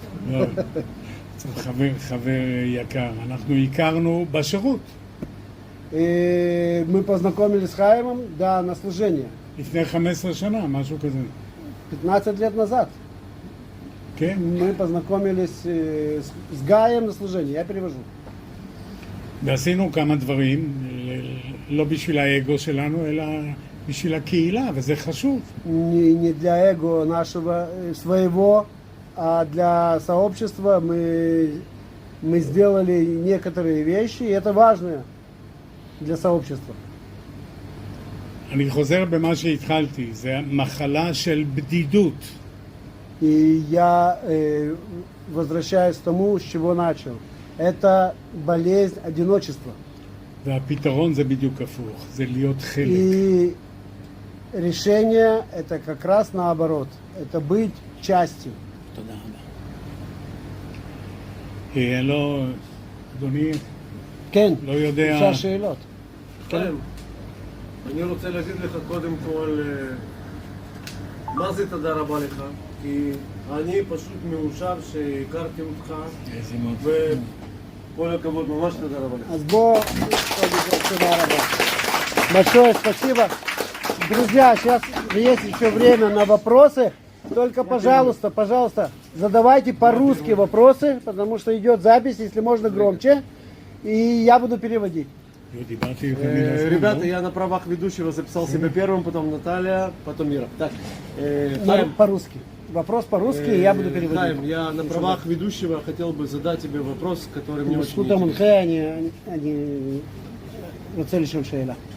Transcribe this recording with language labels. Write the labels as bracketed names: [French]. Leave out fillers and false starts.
[Hebrew] לא, צריך חבר יקר, אנחנו הכרנו בשירות, [Russian] Мы познакомились с Хаимом, да, на служение. [Hebrew] לפני 15 שנה, משהו כזה. [Russian] 15 лет назад. [Hebrew] כן? [Russian] Мы познакомились с Гаем на служение, я перевожу. [Hebrew] ועשינו כמה דברים, לא בשביל האגו שלנו, אלא בשביל הקהילה, וזה חשוב. [Russian] Не для эго нашего своего, а для сообщества мы сделали некоторые вещи, и это важно для сообщества. [Hebrew] אני חוזר במה שהתחלתי, זה מחלה של בדידות. [Russian] И я возвращаюсь к тому, с чего начал. Это болезнь одиночества. [Hebrew] והפתרון זה בדיוק הפוך, זה להיות חלק. [Russian] И решение это как раз наоборот. Это быть частью. [Hebrew] תודה רבה. לא, אדוני, כן, לא יודע... אפשר שאלות. חיים, אני רוצה להגיד לך קודם כל מה זה תודה רבה לך, כי אני פשוט מאושר שהכרתי אותך, איזה מאוד. וכל הכבוד, ממש תודה רבה לך. אז בוא, תודה רבה. [Russian] Большое спасибо. Друзья, сейчас есть еще время на вопросы. Только, пожалуйста, задавайте по-русски вопросы, потому что идет запись, если можно громче. И я буду переводить. [Hebrew] דיברתי יותר מדי זמן, [Russian] Ребята, [Hebrew] לא? [Russian] я на правах ведущего записал себя первым, потом Наталья, потом Мира. Так, По-русски. Вопрос по-русски, и я буду Хайм, переводить. я на правах ведущего хотел бы задать тебе вопрос, который мне очень [Hebrew] בזכות [Russian] интересен. [Hebrew] המונחה אני רוצה לשאול שאלה.